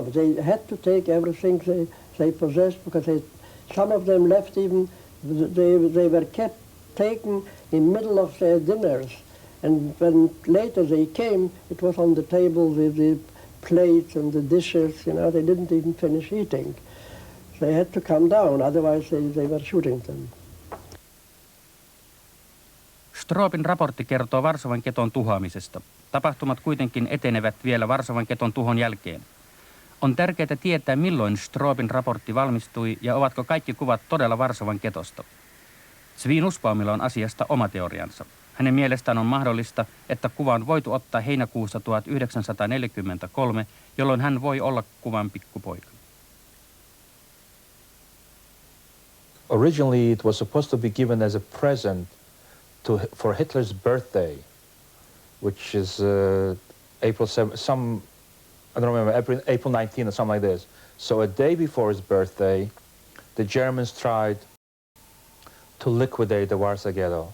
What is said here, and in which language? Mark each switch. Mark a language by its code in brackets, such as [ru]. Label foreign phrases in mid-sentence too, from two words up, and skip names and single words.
[en] They had to take everything they possessed because some of them left even, they were kept taken in middle of their dinners. And when later they came, it was on the table with the plates and the dishes, you know, they didn't even finish eating. They had to come down, otherwise they were shooting them. [fi] Stroopin raportti kertoo Varsovan geton tuhoamisesta. Tapahtumat kuitenkin etenevät vielä Varsovan geton tuhon jälkeen. On tärkeää tietää, milloin Stroopin raportti valmistui ja ovatko kaikki kuvat todella Varsovan getosta. Tsvi Nussbaumilla on asiasta oma teoriansa. Hänen mielestään on mahdollista, että kuva on voitu ottaa heinäkuussa 1943, jolloin hän voi olla kuvan pikkupoika. [en] Originally, it was supposed to be given as a present for Hitler's birthday, which is April 7, I don't remember, April 19 or something like this. So a day before his birthday, the Germans tried to liquidate the Warsaw Ghetto.